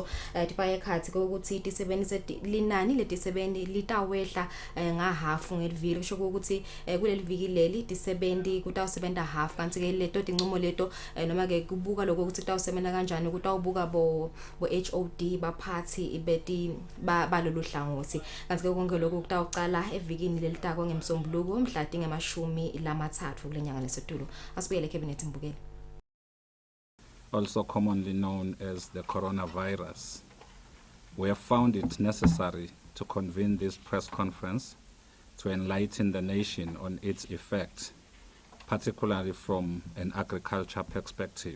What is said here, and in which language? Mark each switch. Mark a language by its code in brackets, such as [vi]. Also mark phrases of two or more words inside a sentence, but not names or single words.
[ss] tifake ekhatsi ukuthi tisebenti linani letisebenti litawehla ngahafu ngeliviki kusho ukuthi kuleli viki leli tisebenti kutawusebenta half kanti ke leto tinqumo leto noma ke kubuka lokho ukuthi tawusebenta kanjani kutawubuka bo HOD baphathi beti balolu hlangothi kanti ke konke lokho kutawuqala evikini lelitako ngemsombuluko mhla tinge-30 kulenyanga leSetulo. Asibuyele cabinet Mbukeli. [en] Also commonly known as the coronavirus. We have found it necessary to convene this press conference to enlighten the nation on its effects, particularly from an agriculture perspective.